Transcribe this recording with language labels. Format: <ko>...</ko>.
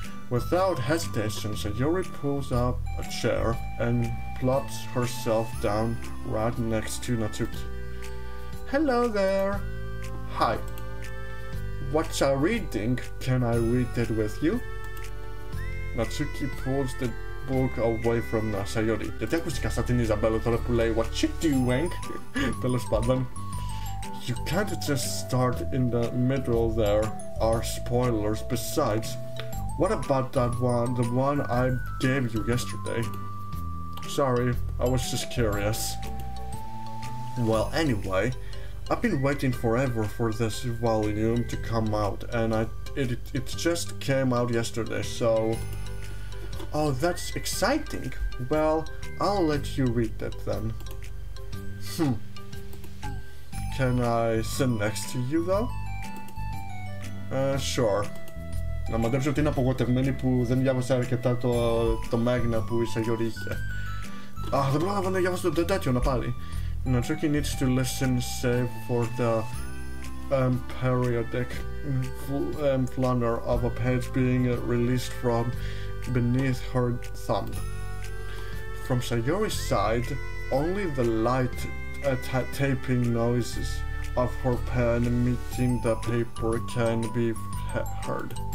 <en>Without hesitation, Sayori pulls up a chair and plops herself down right next to Natsuki. Hello there! Hi. What's a reading? Can I read it with you? Natsuki pulls the book away from Sayori.</en> <el>Γιατί ακούστηκα σαν την Ιζαμπέλα τώρα που λέει</el> <en>What you doing?</en> <el>Τέλος πάντων.</el> <en>You can't just start in the middle, there are spoilers. Besides, what about that one, the one I gave you yesterday? Sorry, I was just curious. Well, anyway, I've been waiting forever for this volume to come out, and it just came out yesterday, so... Oh, that's exciting. Well, I'll let you read it then. Can I sit next to you, though? Sure.</en> <el>Να μαντέψω ότι είναι απογοητευμένη που δεν διάβασα αρκετά το μάγνα που η Sayori είχε. Δεν πρόλαβα να διάβασα το τέτοιο να πάλι.</el> <en>Natsuki needs to listen, save for the periodic flutter of a page being released from beneath her thumb. From Sayori's side, only the light tapping noises of her pen meeting the paper can be heard.</en>